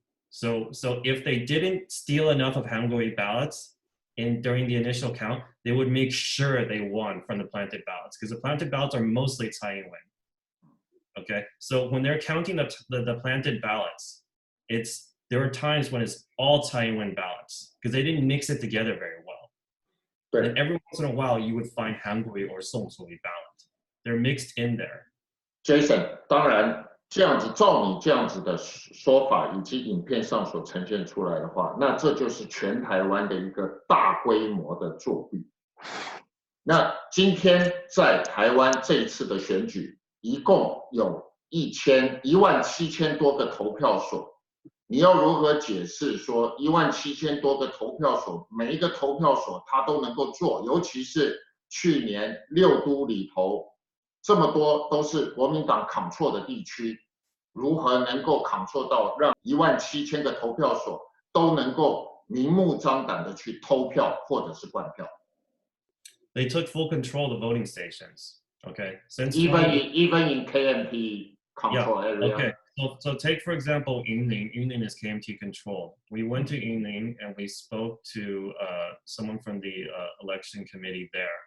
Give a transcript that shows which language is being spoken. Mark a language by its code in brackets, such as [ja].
[en] So if they didn't steal enough of Hangui ballots during the initial count, they would make sure they won from the planted ballots because the planted ballots are mostly Tsai Ing-wen. Okay, so when they're counting the planted ballots, there are times when it's all Tsai Ing-wen ballots because they didn't mix it together very well. But then every once in a while, you would find Hangui or Song Zui ballots. They're mixed in there. [zh] Jason, 当然这样子照你这样子的说法以及影片上所呈现出来的话，那这就是全台湾的一个大规模的作弊。那今天在台湾这一次的选举，一共有17000多个投票所，你要如何解释说17000多个投票所，每一个投票所它都能够做，尤其是去年6都里头这么多都是国民党 [en] control [zh] 的地区，如何能够 [en] control [zh] 到让17000个投票所都能够明目张胆的去偷票或者是灌票？ [en] They took full control of the voting stations. Okay, since even in KMT control area. Okay, so take for example Yunlin. Yunlin is KMT controlled. We went to Yunlin and we spoke to someone from the election committee there.